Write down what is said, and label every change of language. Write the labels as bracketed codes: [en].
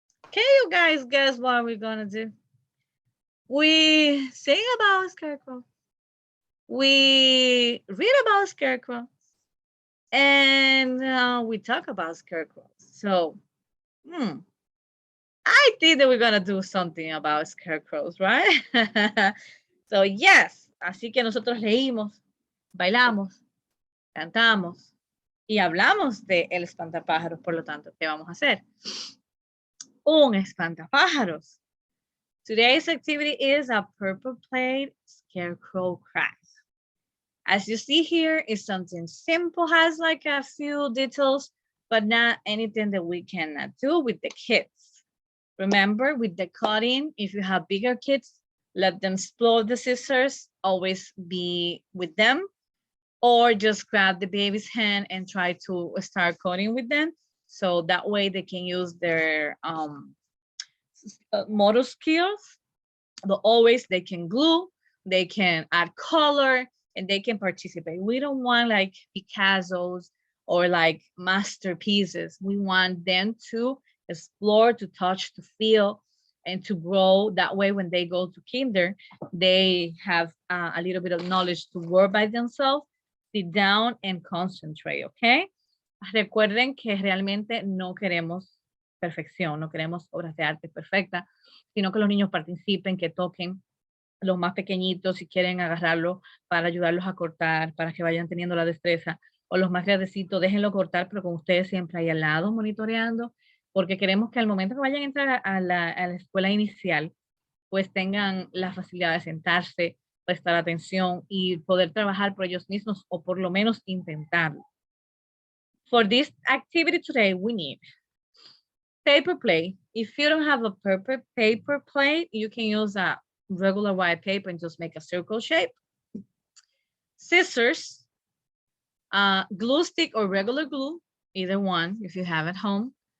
[en] Can you guys guess what we're gonna do? We sing about scarecrow. We read about scarecrow. And we talk about scarecrows. So, I think that we're gonna do something about scarecrows, right? So, yes. [es] Así que nosotros leímos, bailamos, cantamos y hablamos de el espantapájaros. Por lo tanto, ¿qué vamos a hacer? Un espantapájaros. [en] Today's activity is a purple plate scarecrow craft. As you see here, it's something simple, has like a few details, but not anything that we cannot do with the kids. Remember, with the cutting, if you have bigger kids, let them explore the scissors, always be with them, or just grab the baby's hand and try to start cutting with them. So that way they can use their motor skills, but always they can glue, they can add color, and they can participate. We don't want like Picassos or like masterpieces. We want them to explore, to touch, to feel, and to grow. That way when they go to kinder, they have a little bit of knowledge to work by themselves, sit down and concentrate, okay? [es] Recuerden que realmente no queremos perfección, no queremos obras de arte perfectas, sino que los niños participen, que toquen. Los más pequeñitos, si quieren agarrarlo para ayudarlos a cortar, para que vayan teniendo la destreza, o los más grandecitos, déjenlo cortar, pero con ustedes siempre ahí al lado monitoreando, porque queremos que al momento que vayan a entrar a la escuela inicial, pues tengan la facilidad de sentarse, prestar atención y poder trabajar por ellos mismos, o por lo menos intentarlo. [en] For this activity today, we need paper plate. If you don't have a paper plate, you can use a regular white paper and just make a circle shape. Scissors, glue stick or regular glue, either one if you have at home.